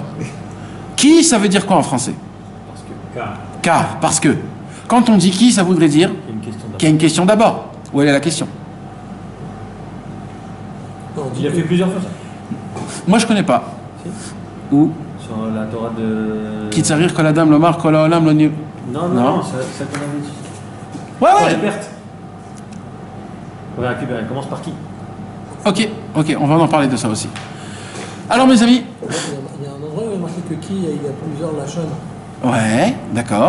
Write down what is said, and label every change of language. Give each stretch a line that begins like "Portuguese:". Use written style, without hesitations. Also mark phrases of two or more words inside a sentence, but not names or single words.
French: Qui, ça veut dire quoi en français ? Parce que, Car, parce que. Quand on dit qui, ça voudrait dire il y a une question qu'il y a une question d'abord. Où elle est la question ? Non, Il a fait plusieurs fois ça. Moi, je connais pas. Si. Où ? Sur la Torah de.
Hebrew: כי צריך כל אדם לומר כל העולם לא נ--
French: Non, Non. non, ça qu'on avait dit. Ouais, Pour les ouais. pertes. On va récupérer. Elle commence par qui ? Ok, on va en parler de ça aussi. Alors, mes amis. Il y a un endroit où il y a marqué que qui, il y a plusieurs lachon. Ouais, d'accord.